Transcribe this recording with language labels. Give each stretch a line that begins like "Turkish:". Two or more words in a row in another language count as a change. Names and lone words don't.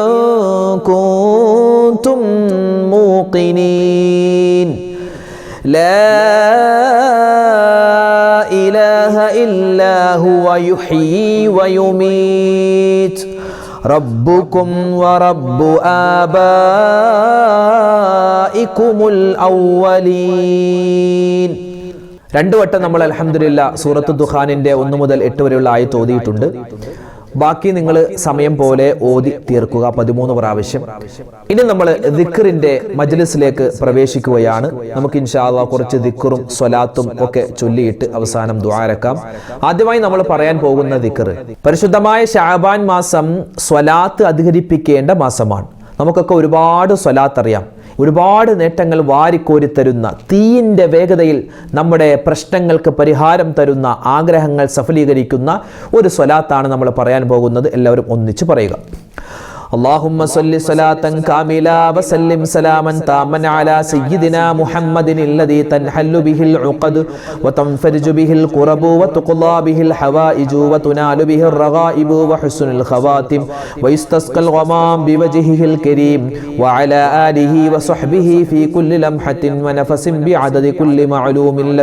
Arabic: كنتم موقنين لا إله إلا هو يحيي ويميت ربكم ورب آبائكم الأولين.
Malayalam: രണ്ടു വട്ടം നമ്മൾ അൽഹംദുലില്ലാഹ് സൂറത്ത് ദുഖാനിന്റെ 1 മുതൽ 8 വരെയുള്ള ആയത്ത് ഓതിയിട്ടുണ്ട്. ബാക്കി നിങ്ങൾ സമയം പോലെ ഓതി തീർക്കുക 13 പ്രാവശ്യം. ഇനി നമ്മൾ ദിക്റിന്റെ മജ്ലിസിലേക്ക് പ്രവേശിക്കുകയാണ്. നമുക്ക്
Arabic: إن شاء الله
Malayalam: കുറച്ച് ദിക്റും സ്വലാത്തും ഒക്കെ ചൊല്ലിയിട്ട് അവസാനം ദുആരക്കാം. ആദ്യമായി നമ്മൾ പറയാൻ പോകുന്ന ദിക്ർ, പരിശുദ്ധമായ ശഅബാൻ മാസം സ്വലാത്ത് അധികരിപ്പിക്കേണ്ട മാസമാണ്. നമുക്കൊക്കെ ഒരുപാട് സ്വലാത്ത് അറിയാം, ഒരുപാട് നേട്ടങ്ങൾ വാരിക്കോരിത്തരുന്ന, തീയിൻ്റെ വേഗതയിൽ നമ്മുടെ പ്രശ്നങ്ങൾക്ക് പരിഹാരം തരുന്ന, ആഗ്രഹങ്ങൾ സഫലീകരിക്കുന്ന ഒരു സ്വലാത്താണ് നമ്മൾ പറയാൻ പോകുന്നത്. എല്ലാവരും ഒന്നിച്ച് പറയുക.
Arabic: اللهم صل صلاة كاملة وسلم سلاما تاما على سيدنا محمد الذي تنحل به العقد وتنفرج به الكرب وتقضى به الحوائج وتنال به الرغائب وحسن الخواتم ويستسقى الغمام بوجهه الكريم وعلى آله وصحبه في كل لمحة ونفس بعدد كل معلوم لك.